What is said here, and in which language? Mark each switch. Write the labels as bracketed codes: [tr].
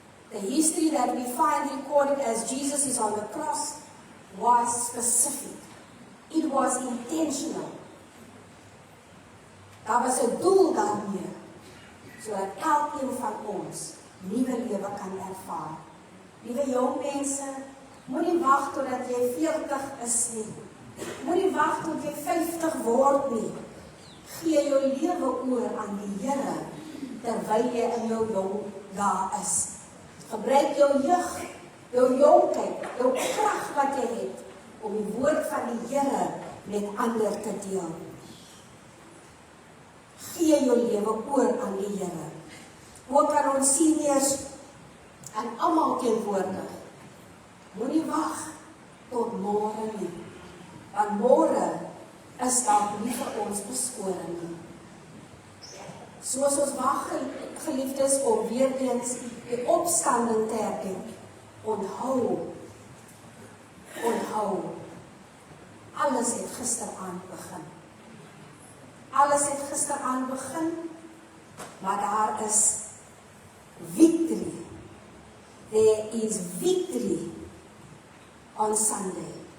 [en] The history that we find recorded as Jesus is on the cross was specific. It was intentional. [af] Daar was 'n doel daarmee, sodat elkeen van ons nuwe lewe kan ervaar. Liewe jong mense, moenie wag totdat jy 40 is nie. Moenie wag tot jy 50 word nie. Gee jou lewe oor aan die Here terwyl jy in jou jong dae is. Gebruik jou jeug, jou jonkheid, jou krag wat jy het om die woord van die Here met ander te deel. Gee jou lewe oor aan die Here. Ook aan ons seniors en almal teenwoordig. Moenie wag tot môre nie. Want môre is dalk nie vir ons beskore nie. Soos ons wag, geliefdes, om weer eens die opstanding te herdenk. Onthou, alles het gisteraand begin. Alles het gisteraand begin, maar daar is victory. [en] There is victory on Sunday.